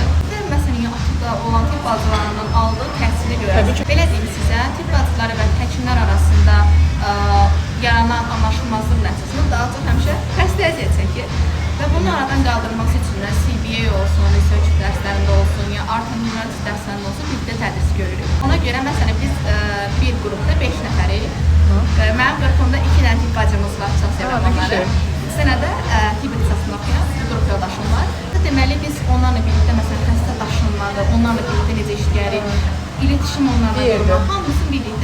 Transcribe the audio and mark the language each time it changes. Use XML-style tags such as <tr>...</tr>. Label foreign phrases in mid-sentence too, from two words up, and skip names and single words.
<az>Məsələn, ATU-da olan tibb bacılarının aldığı təhsilə görə, belə deyim sizə, tibb bacıları və həkimlər arasında yaranan anlaşılmazlıq nəticəsində daha çox həmişə xəstə əziyyət çəkir. Və bunun aradan qaldırılması üçün də CBA olsun, research dərslərində olsun, ya</az> <en>art and humanities</en> <az>dərslərində olsun, birlikdə tədris görürük. Ona görə məsələn biz bir qrupda 5 nəfərik. Mənim qrupumda 2 dənə tibb bacımız var, çox sevəm onları. Sənədə tibb ixtisasında oxuyan qrup yoldaşım var. Deməli biz onlarla birlikdə məsələn xəstə daşınmaları, onlarla birlikdə necə işləyirik, iletişim onlarla qurmaq, hamısını birlikdə.</az>